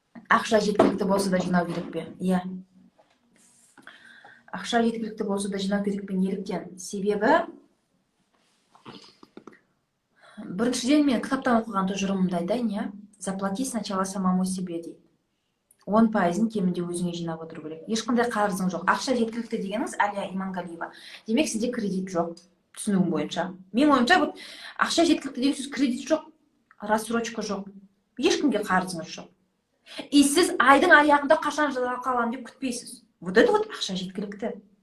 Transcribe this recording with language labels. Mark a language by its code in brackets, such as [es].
[kk] Ақша жеткілікті болса да жинау керек пе? Иә. Ақша жеткілікті болса да жинау керек пе? Неліктен? Себебі біріншіден мен кітаптан оқыған тұжырымымды айтайын, иә. [ru] Заплати сначала самому себе [kk] дейді. 10%-ын кемінде өзіңе жинап отыру керек. Ешқандай қарызың жоқ. Ақша жеткілікті дегеніңіз Әлия Иманғалиева. Демек сізде кредит жоқ, түсінуім бойынша. Мен ойымша, ақша жеткілікті деген сөз кредит жоқ, рассрочка жоқ, ешкімге қарызыңыз жоқ. И сіз айдың аяғында қашан жалақы аламын деп күтпейсіз. [ru] Вот это вот [kk] ақша жеткілікті.